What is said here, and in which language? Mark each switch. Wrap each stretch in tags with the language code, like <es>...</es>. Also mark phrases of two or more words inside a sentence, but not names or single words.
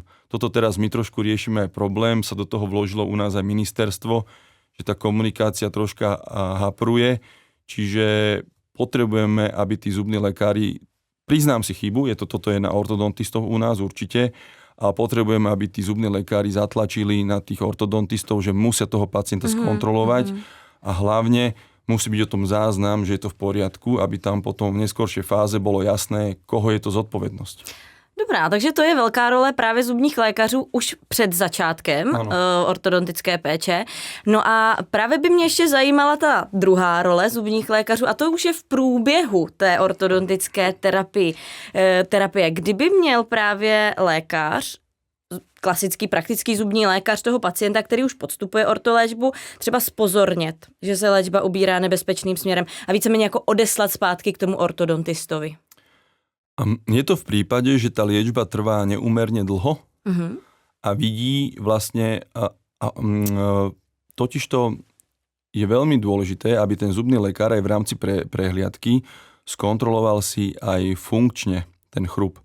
<sk>Toto teraz my trošku riešime aj problém, sa do toho vložilo u nás aj ministerstvo, že tá komunikácia troška hapruje, čiže potrebujeme, aby tí zubní lekári, priznám si chybu, toto je na ortodontistov u nás určite, a potrebujeme, aby tí zubní lekári zatlačili na tých ortodontistov, že musia toho pacienta skontrolovať a hlavne musí byť o tom záznam, že je to v poriadku, aby tam potom v neskoršej fáze bolo jasné, koho je to zodpovednosť.</sk> <cs>Dobrá, takže to je velká role právě zubních lékařů už před začátkem ortodontické péče. No a právě by mě ještě zajímala ta druhá role zubních lékařů a to už je v průběhu té ortodontické terapie. Kdyby měl právě lékař, klasický praktický zubní lékař toho pacienta, který už podstupuje ortoléčbu, třeba spozornět, že se léčba ubírá nebezpečným směrem a víceméně jako odeslat zpátky k tomu ortodontistovi.</cs> <sk>Je to v prípade, že tá liečba trvá neúmerne dlho a vidí vlastne, totižto je veľmi dôležité, aby ten zubný lekár aj v rámci prehliadky skontroloval si aj funkčne ten chrup.</sk>